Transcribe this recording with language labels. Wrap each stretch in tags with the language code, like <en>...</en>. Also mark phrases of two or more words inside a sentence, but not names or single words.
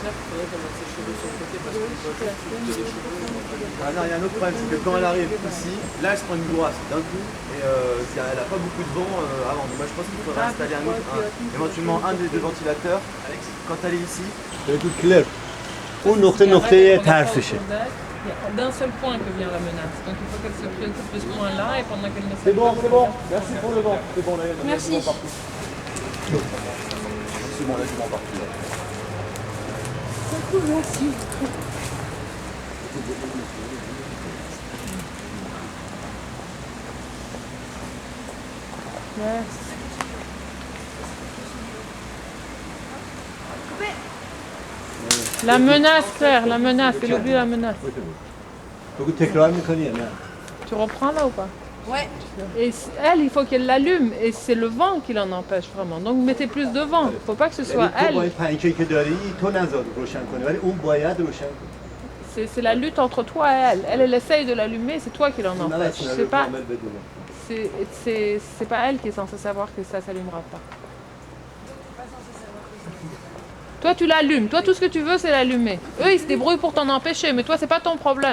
<fr>Ah non, il y a un autre problème, c'est que quand elle arrive ici, là elle se prend une bourrasse d'un coup et elle n'a pas beaucoup de vent avant. Donc moi je pense qu'il faudrait installer éventuellement un des deux ventilateurs quand elle est ici.</fr> <fa>بگو کلر اون نقطه طرفشه.</fa> <fr>D'un seul point que vient la menace. Donc il faut qu'elle se préoccupe de ce point-là et pendant qu'elle ne C'est bon, merci pour le vent. C'est bon, là, Merci. il y a C'est bon, là, je m'en pars plus. Merci. La menace, Claire, la menace, il oublie la menace.</fr> <fa>بگو تکرار میکنی یا نه؟</fa> <fr>Tu reprends là ou pas? Ouais. Et elle, il faut qu'elle l'allume, et c'est le vent qui l'en empêche vraiment. Donc mettez plus de vent, il ne faut pas que ce soit</fr> <fa>تو با این</fa> <fr>elle.</fr> <fa>پنکه که داری تو نذار روشن کنی ولی اون باید روشن کنی.</fa> <fr>C'est la lutte entre toi et elle. Elle essaye de l'allumer, c'est toi qui l'en empêche. C'est pas elle qui est censée savoir que ça s'allumera pas. Toi, tu l'allumes. Toi, tout ce que tu veux, c'est l'allumer. Eux, ils se débrouillent pour t'en empêcher, mais toi, c'est pas ton problème.</fr>